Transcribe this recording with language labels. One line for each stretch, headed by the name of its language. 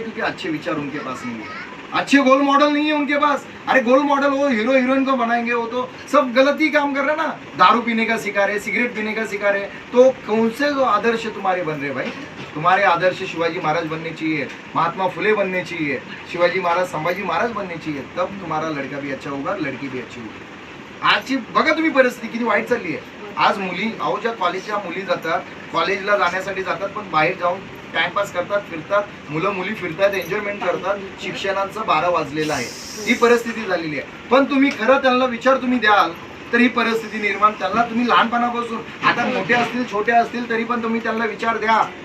Hindi: क्योंकि अच्छे विचार उनके पास नहीं है, अच्छे गोल मॉडल नहीं है उनके पास. अरे गोल मॉडल वो हीरो हीरोइन को बनाएंगे, वो तो सब गलत ही काम कर रहे हैं ना. दारू पीने का सिखा रहे, सिगरेट पीने का सिखा रहे, तो कौन से आदर्श तुम्हारे बन रहे भाई? तुम्हारे आदर्श शिवाजी महाराज बनने चाहिए, महात्मा फुले बनने चाहिए, शिवाजी महाराज, संभाजी महाराज बनने चाहिए. तब तुम्हारा लड़का भी अच्छा होगा, लड़की भी अच्छी होगी.
Marathi: आजची बघा तुम्ही परिस्थिती किती वाईट चालली आहे. आज मुली, अहो ज्या कॉलेजच्या मुली जातात, कॉलेजला जाण्यासाठी जातात, पण बाहेर जाऊन टाइमपास करतात, फिरतात, मुलं मुली फिरतात, एन्जॉयमेंट करतात. शिक्षणाचं 12 वाजलेलं आहे. ही परिस्थिती झालेली आहे. पण तुम्ही खरं त्यांना विचार तुम्ही द्याल तर ही परिस्थिती निर्माण, त्यांना तुम्ही लहानपणापासून, आता मोठे असतील छोटे असतील तरी पण तुम्ही त्यांना विचार द्या.